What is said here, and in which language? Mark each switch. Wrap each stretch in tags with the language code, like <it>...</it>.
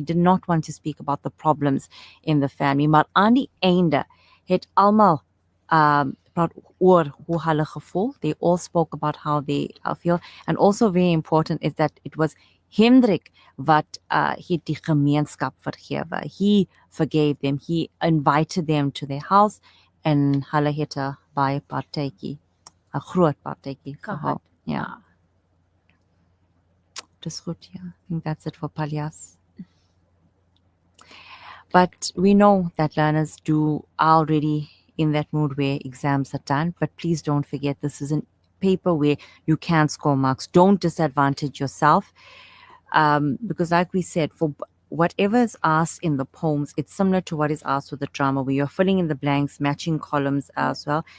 <en>He did not want to speak about the problems in the family,</en> <af>maar aan die einde het almal praat oor hoe hulle gevoel.</af> <en>They all spoke about how they feel, and also very important is that it was Hendrik</en> <af>wat het die gemeenskap vergewe.</af> <en>He forgave them. He invited them to their house</en> <af>en hulle het 'n baie partytjie, 'n groot partytjie gehad. Ja. Dis goed, ja.</af> <en>I think that's it for Palyas. But we know that learners are already in that mood where exams are done. But please don't forget, this is a paper where you can score marks. Don't disadvantage yourself. Because like we said, for whatever is asked in the poems, it's similar to what is asked with the drama, where you're filling in the blanks, matching columns as well.</en>